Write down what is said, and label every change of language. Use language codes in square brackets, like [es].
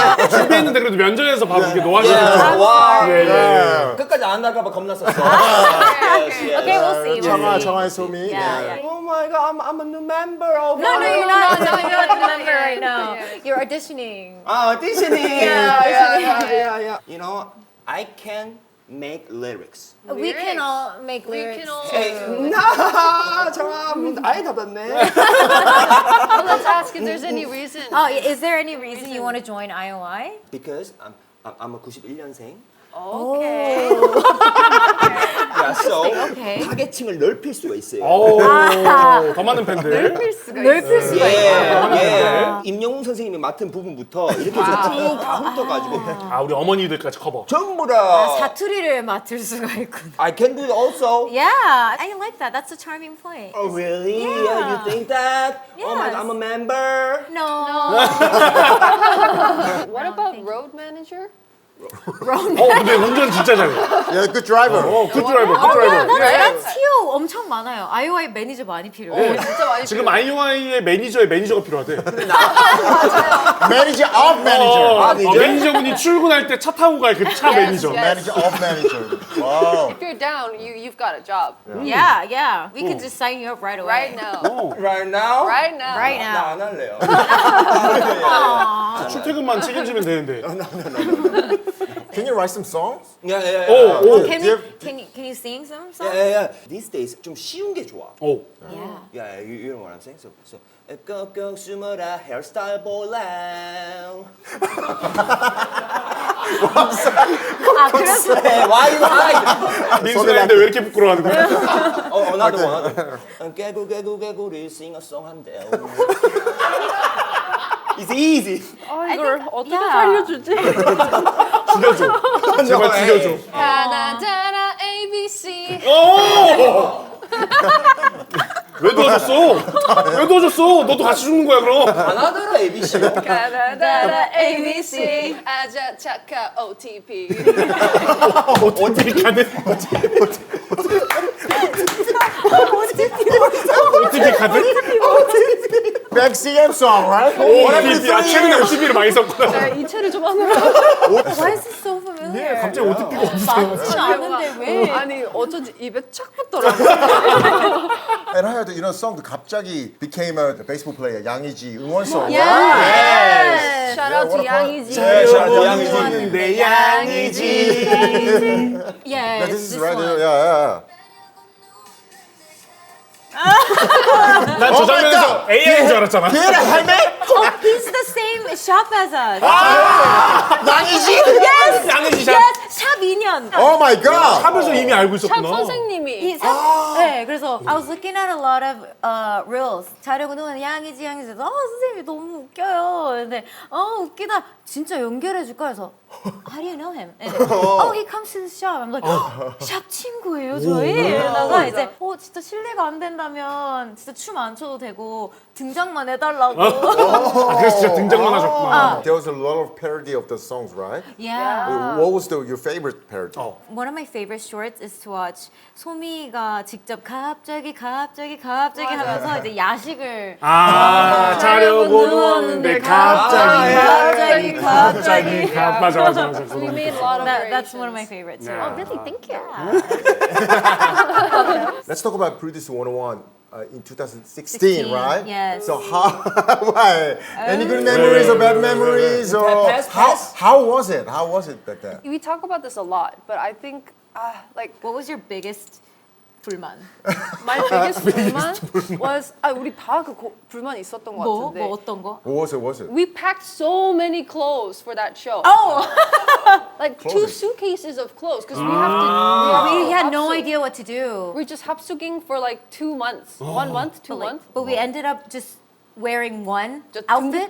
[ko] 준비했는데 그래도 면접에서 바로 이렇게 놓아주는 와. 예. 끝까지 안 나갈까 봐 겁났었어. [en] Okay, we'll see. [ko] 정아 소미. [en] Yeah. Oh my god, I'm a new member of. No, you're not. No, you're not the member right now. You're auditioning. auditioning. Yeah. You know, I can make lyrics. We can all make lyrics. [ko] 나 정아 아예 닫았네. [en] Well, let's ask if there's any reason. Oh, is there any reason you want to join IOI? Because I'm a 91년생. Okay. Yeah, so Okay. [ko] 타겟층을 넓힐 수가 있어요. 더 많은 팬들. 넓힐 수가 있어. 예. 임영웅 선생님이 맡은 부분부터 이렇게 다 훑어가지고 아 우리 어머니들까지 커버. 전부 다 사투리를 맡을 수가 있군. [en] I can do it also. Yeah, I like that. That's a charming point. Oh really? Yeah. You think that? Oh my Yes. god, I'm a member. No. What about road manager? [ko] 근데 운전 진짜 잘해. [en] Yeah, good driver. 굿 드라이버, 굿 드라이버. That's [ko] Tio 엄청 많아요. IOI 매니저 많이 필요해. 진짜 많이 지금 IOI의 매니저의 매니저가 필요하대. [en] Manager of manager. [ko] 매니저분이 출근할 때 차 타고 갈 그 차 매니저. [en] Manager of manager. Wow. If you're down, you've got a job Yeah. We can just sign you up right away. right now. Right now? Right now. Right now. [ko] 나안 할래요. 출퇴근만 책임지면 되는데. [en] Can you write some songs? Yeah. Can you sing some songs? Yeah. These days [ko] 좀 쉬운 게 좋아. 오. [en] Yeah. Yeah, you know what I'm saying? So [ko] 꼭꼭 숨어라 헤어스타일 볼랑. 아 그래서 [en] Why you hide? [ko] 민수인데 왜 이렇게 부끄러워하는 거야? [en] another one. [ko] 깨구리 [en] sing a song [ko] 한대요. [en] It's easy. [ko] 아, 이걸 어떻게 [en] yeah. [ko] 살려주지? 죽여줘. 제발 죽여줘. 하나하나 ABC. 왜 도와줬어? 왜 도와줬어? 너도 같이 죽는 거야 그럼. 하나더라 ABC요. 하나하나 ABC. 아자 차카 OTP. 어떻게 가든. 어떻게 가든. [en] Back CM song, right? OTP. [ko] 아 최근에 OTP를 많이 썼구나. 네, 이체를 좀 하느라. [en] Why is this so familiar? [ko] 갑자기 OTP가 없어. 맞진 않은데 왜? 아니 어쩐지 입에 착 붙더라고. [en] And I heard that, song [ko] 갑자기 [en] became a baseball player, [ko] 양의지 응원 [en] song. Yes. Shout out to 양이지. [ko] 내 양이지. [en] Yeah, Yes. this is this right. one. Yeah. [ko] 난 저 장면에서 AI인 줄 알았잖아. [en] Oh, he's the same shop as us. [ko] 양의지? [en] Yes. [ko] 양의지 샵. Yes. 샵 2년. [en] Oh my God. [ko] 샵에서 이미 알고 샵 있었구나. 선생님이. 네, 그래서 [en] I was looking at a lot of reels. [ko] 자려고 누우면 양이지. 선생님이 너무 웃겨요. 근데 웃기다. 진짜 연결해 줄까 해서 [en] How do you know him? And he comes to the shop. I'm like, [ko] 샵 친구예요, 저희. 이러다가 이제 진짜 실례가 안 된다면 진짜 춤 안 춰도 되고 등장만 해달라고. 그래서 진짜 등장만 하셨구나. [en] There was a lot of parody of the songs, right? Yeah. What was your favorite parody? One of my favorite shorts is to watch [ko] 소미가 직접 갑자기 하면서 이제 야식을 자려고 누웠는데 갑자기. 맞아. [en] We made a lot of That's one of my favorites. Yeah. Oh, really? Thank you. Let's talk about Produce 101 in 2016, right? yes. So why? Any good memories or bad memories? Or how was it? How was it back then? We talk about this a lot, but I think What was your biggest 불만? my biggest [ko] 불만 was 우리 다 그 불만 있었던 것 같은데. 뭐 어떤 거? [en] What was it? We packed so many clothes for that show. Like 2 suitcases of clothes because we have to. We had no [ko] 합숙. [en] idea what to do. We're just 합숙ing for like 2 months. 1 month, 2 months. But we ended up just wearing one Just outfit,